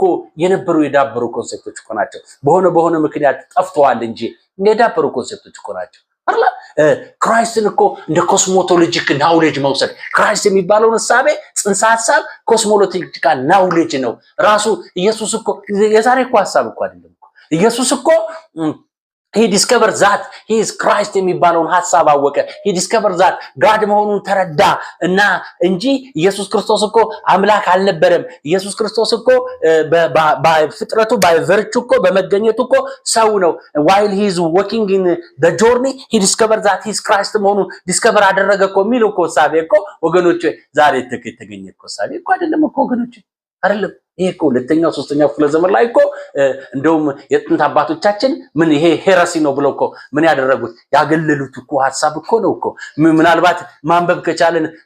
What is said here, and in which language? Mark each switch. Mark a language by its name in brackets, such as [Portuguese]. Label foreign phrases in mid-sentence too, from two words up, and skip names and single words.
[Amharic] የነበሩ የዳበሩ ኮንሴፕቶች እኮ ናቸው። በሆነ ምክንያት ጠፍተዋል እንጂ የዳበሩ ኮንሴፕቶች እኮ ናቸው። ክራይስትን እኮ እንደ [English] cosmotologic knowledge [Amharic] መውሰድ ክራይስት የሚባለውን እሳቤ ጽንሰ ሐሳብ [English] cosmological knowledge [Amharic] ነው ራሱ። ኢየሱስ እኮ የዛሬ እኮ ሐሳብ እኮ አይደለም እኮ ኢየሱስ እኮ [English] he discovered that he is Christ [Amharic] የሚባለውን ሐሳብ አወቀ። [English] he discovered that God [Amharic] መሆኑን ተረዳ እና እንጂ ኢየሱስ ክርስቶስ እኮ አምላክ አልነበረም። ኢየሱስ ክርስቶስ እኮ በፍጥረቱ በቨርቹ እኮ በመገኘቱ እኮ ሰው ነው። [English] while he is walking in the journey he discovered that he is Christ [Amharic] መሆኑን ዲስከቨር አደረገ እኮ የሚለው እኮ ሳቤ እኮ ወገኖች ዛሬ የተገኘ እኮ ሳቤ እኮ አይደለም እኮ ወገኖች አይደለም። ይሄ እኮ ሁለተኛው ሶስተኛው ክፍለ ዘመን ላይ እኮ እንደውም የጥንት አባቶቻችን ምን ይሄ ሄረሲ ነው ብለው እኮ ምን ያደረጉት ያገለሉት እኮ ሐሳብ እኮ ነው እኮ። ምናልባት ማንበብ ከቻለን